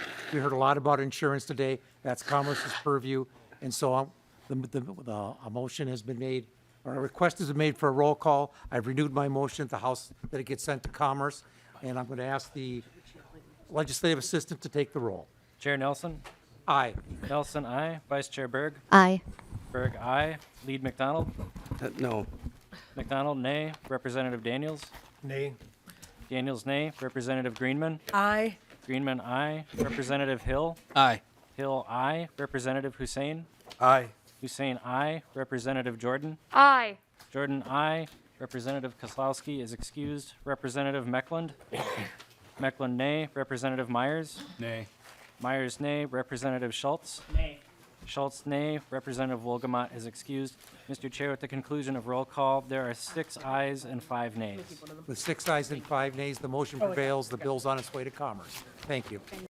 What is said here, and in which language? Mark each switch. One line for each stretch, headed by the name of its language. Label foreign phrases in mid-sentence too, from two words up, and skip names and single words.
English: We heard a lot about insurance today. That's Commerce's purview. And so a motion has been made, A request has been made for a roll call. I've renewed my motion at the House that it gets sent to Commerce, and I'm going to ask the legislative assistant to take the roll. Chair Nelson. Aye. Nelson, aye. Vice Chair Berg. Aye. Berg, aye. Lead McDonald. No. McDonald, nay. Representative Daniels. Nay. Daniels, nay. Representative Greenman. Aye. Greenman, aye. Representative Hill. Aye. Hill, aye. Representative Hussein. Aye. Hussein, aye. Representative Jordan. Aye. Jordan, aye. Representative Kozlowski is excused. Representative Meckland. Meckland, nay. Representative Myers. Nay. Myers, nay. Representative Schultz. Nay. Schultz, nay. Representative Wolgamott is excused. Mr. Chair, at the conclusion of roll call, there are 6 ayes and 5 nays. With 6 ayes and 5 nays, the motion prevails. The bill's on its way to Commerce. Thank you.